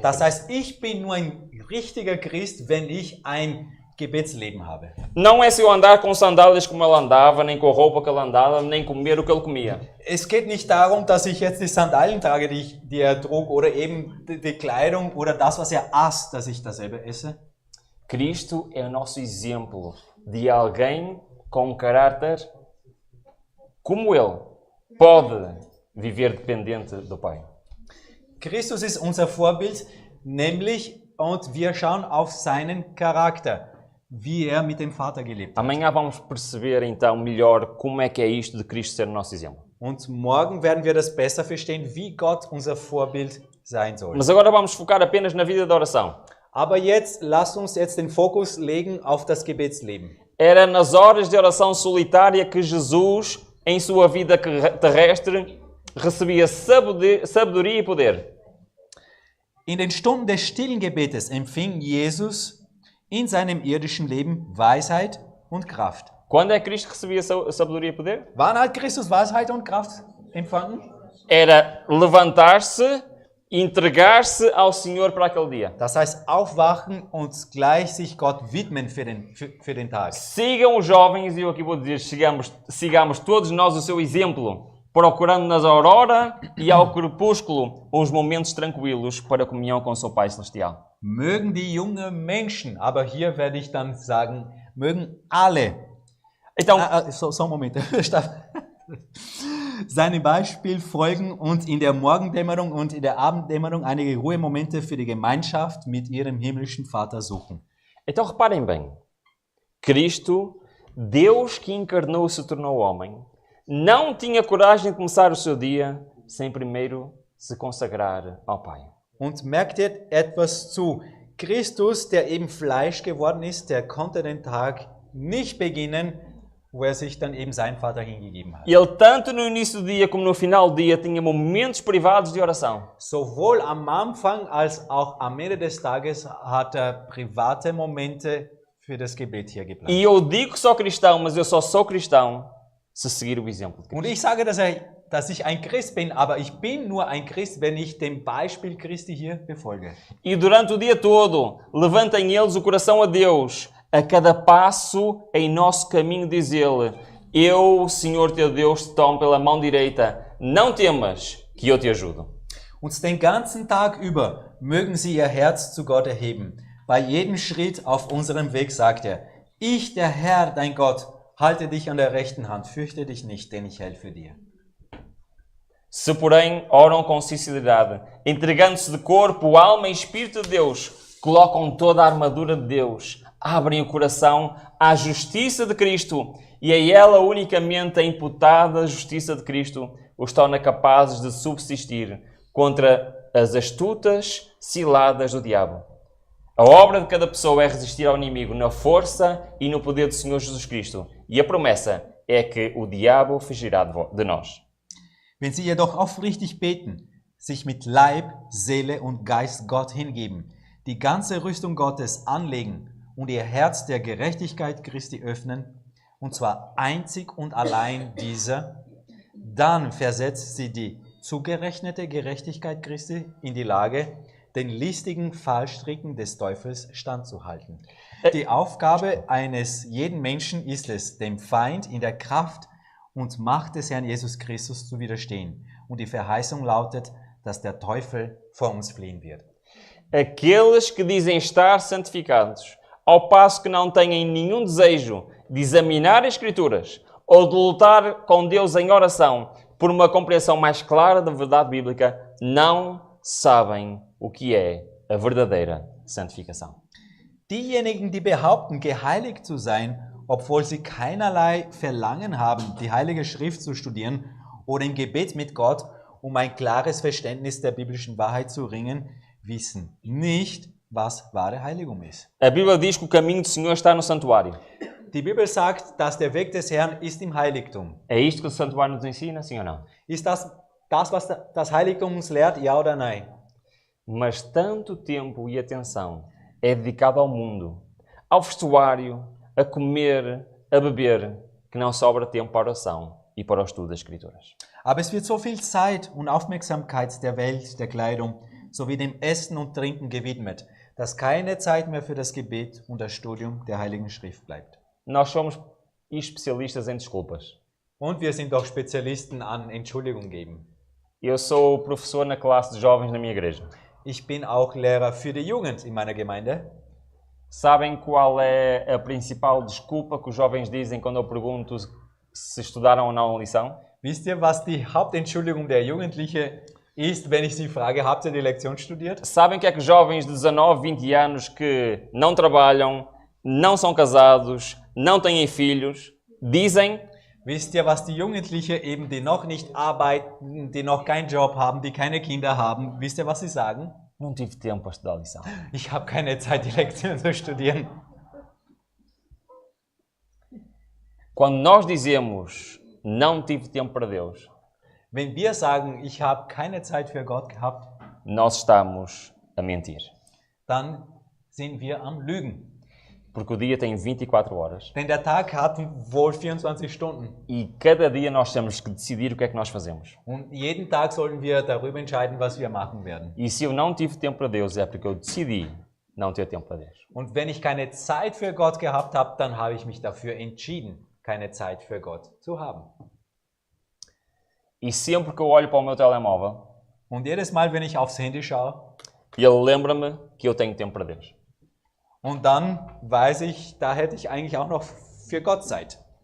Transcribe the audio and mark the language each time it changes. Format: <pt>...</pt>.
<pt>com</pt> <de>Das</de> <pt>Cristo.</pt> <de>heißt, ich bin nur ein richtiger Christ, wenn ich ein Gebetsleben habe.</de> <pt>Não é se eu andar com sandálias como ele andava, nem com a roupa que ele andava, nem comer o que ele comia.</pt> <de>Es geht nicht darum, dass ich jetzt die Sandalen trage, die er trug, oder eben die Kleidung oder das, was er aß, dass ich dasselbe esse.</de> <pt>Cristo é o nosso exemplo de alguém com um caráter como ele pode viver dependente do Pai.</pt> <de>Christus ist unser Vorbild, nämlich, und wir schauen auf seinen Charakter, wie er mit dem Vater gelebt hat.</de> <pt>Amanhã vamos perceber então melhor como é que é isto de Cristo ser o nosso exemplo.</pt> <de>Und morgen werden wir das besser verstehen, wie Gott unser Vorbild sein soll.</de> <pt>Mas agora vamos focar apenas na vida da oração.</pt> <de>Aber jetzt, lasst uns jetzt den Fokus legen auf das Gebetsleben.</de> <pt>Era nas horas de oração solitária que Jesus, em sua vida terrestre, recebia sabedoria e poder.</pt> <de>In den Stunden des stillen Gebetes empfing Jesus in seinem irdischen Leben Weisheit und Kraft.</de> <pt>Quando é que Cristo recebia sabedoria e poder?</pt> <de>Wann hat Christus Weisheit und Kraft empfangen?</de> <pt>Era levantar-se e entregar-se ao Senhor para aquele dia.</pt> <de>Das heißt, aufwachen und gleich sich Gott widmen für den Tag.</de> <pt>Sigam os jovens, e eu aqui vou dizer, sigamos todos nós o seu exemplo, procurando na aurora e ao crepúsculo uns momentos tranquilos para a comunhão com o seu Pai Celestial.</pt> <de>Mögen die jungen Menschen, aber hier werde ich dann sagen, mögen alle,</de> <pt>Então,</pt> <de>so ein Moment, seinem Beispiel folgen und in der Morgendämmerung und in der Abenddämmerung einige Ruhemomente für die Gemeinschaft mit ihrem himmlischen Vater suchen.</de> <pt>então reparem bem, Cristo, Deus que encarnou e se tornou homem, não tinha coragem de começar o seu dia sem primeiro se consagrar ao Pai.</pt> <de>Und merkt ihr etwas zu. Christus, der eben Fleisch geworden ist, der konnte den Tag nicht beginnen, wo er sich dann eben seinen Vater hingegeben hat.</de> <pt>Ele, tanto no início do dia como no final do dia, tinha momentos privados de oração.</pt> <de>Sowohl am Anfang als auch am Ende des Tages hat er private Momente für das Gebet hier geplant.</de> <pt>E eu digo que sou cristão, mas eu só sou cristão se seguir o exemplo de Cristo.</pt> <de>Und ich sage, dass ich ein Christ bin, aber ich bin nur ein Christ, wenn ich dem Beispiel Christi hier befolge.</de> <pt>E durante o dia todo, levantem eles o coração a Deus. A cada passo em nosso caminho, diz ele: Eu, Senhor teu Deus, te tomo pela mão direita. Não temas, que eu te ajudo.</pt> <de>Und den ganzen Tag über mögen sie ihr Herz zu Gott erheben. Bei jedem Schritt auf unserem Weg sagt er: Ich, der Herr, dein Gott, halte dich an der rechten Hand. Fürchte dich nicht, denn ich helfe dir.</de> <pt>Se, porém, oram com sinceridade, entregando-se de corpo, alma e espírito de Deus, colocam toda a armadura de Deus, abrem o coração à justiça de Cristo e a ela unicamente a imputada justiça de Cristo os torna capazes de subsistir contra as astutas ciladas do diabo. A obra de cada pessoa é resistir ao inimigo na força e no poder do Senhor Jesus Cristo. E a promessa é que o diabo fugirá de nós.</pt> <de>Wenn sie jedoch aufrichtig beten, sich mit Leib, Seele und Geist Gott hingeben, die ganze Rüstung Gottes anlegen und ihr Herz der Gerechtigkeit Christi öffnen, und zwar einzig und allein dieser, dann versetzt sie die zugerechnete Gerechtigkeit Christi in die Lage, den listigen Fallstricken des Teufels standzuhalten. Die Aufgabe eines jeden Menschen ist es, dem Feind in der Kraft und Macht des Herrn Jesus Christus zu widerstehen. Und die Verheißung lautet, dass der Teufel vor uns fliehen wird.</de> <pt>Aqueles que dizem estar santificados, ao passo que não têm nenhum desejo de examinar as Escrituras ou de lutar com Deus em oração por uma compreensão mais clara da verdade bíblica, não sabem o que é a verdadeira santificação.</pt> <de>Diejenigen, die behaupten, geheiligt zu sein, obwohl sie keinerlei Verlangen haben, die Heilige Schrift zu studieren oder im Gebet mit Gott, um ein klares Verständnis der biblischen Wahrheit zu ringen, wissen nicht, was wahre Heiligung ist.</de> <pt>A Bíblia diz que o caminho do Senhor está no santuário.</pt> <de>Die Bibel sagt, dass der Weg des Herrn ist im Heiligtum.</de> <pt>É isto que o santuário nos ensina, sim ou não?</pt> <de>Ist das, was das Heiligtum uns lehrt, ja oder nein?</de> <pt>Mas tanto tempo e atenção é dedicado ao mundo, ao vestuário, a comer, a beber, que não sobra tempo para a oração e para o estudo das Escrituras.</pt> <de>Aber es wird so viel Zeit und Aufmerksamkeit der Welt, der Kleidung, sowie dem Essen und Trinken gewidmet, dass keine Zeit mehr für das Gebet und das Studium der Heiligen Schrift bleibt.</de> <pt>Nós somos especialistas em desculpas.</pt> <de>Und wir sind doch Spezialisten an Entschuldigung geben.</de> <pt>Eu sou professor na classe de jovens na minha igreja.</pt> <de>Ich bin auch Lehrer für die Jugend in meiner Gemeinde.</de> <pt>Sabem qual é a principal desculpa que os jovens dizem quando eu pergunto se estudaram ou não a lição?</pt> <de>Wisst ihr, was die Hauptentschuldigung der Jugendlichen ist, wenn ich sie frage, habt ihr die Lektion studiert?</de> <pt>Sabem que é que jovens de 19, 20 anos que não trabalham, não são casados, não têm filhos, dizem?</pt> <de>Wisst ihr, was die Jugendlichen eben, die noch nicht arbeiten, die noch keinen Job haben, die keine Kinder haben, wisst ihr, was sie sagen?</de> <pt>Não tive tempo para estudar a lição.</pt> <de>Ich habe keine Zeit, die Lektion zu studieren.</de> <pt>Quando nós dizemos não tive tempo para Deus,</pt> <de>Wenn wir sagen, ich habe keine Zeit für Gott gehabt,</de> <pt>nós estamos a mentir.</pt> <de>dann sind wir am Lügen.</de> <pt>Porque o dia tem 24 horas</pt> <de>Denn der Tag hat wohl 24 Stunden.</de> <pt>e cada dia nós temos que decidir o que é que nós fazemos.</pt> <de>Und jeden Tag sollten wir darüber entscheiden, was wir machen werden.</de> <pt>E se eu não tive tempo para Deus, é porque eu decidi não ter tempo para Deus.</pt> <de>Und wenn ich keine Zeit für Gott gehabt habe, dann habe ich mich dafür entschieden, keine Zeit für Gott zu haben.</de> <pt>E sempre que eu olho para o meu telemóvel,</pt> <de>Und jedes Mal, wenn ich aufs Handy schaue,</de> <pt>ele lembra-me que eu tenho tempo para Deus.</pt> <de>und dann weiß ich, da hätte ich eigentlich auch noch für Gott Zeit.</de>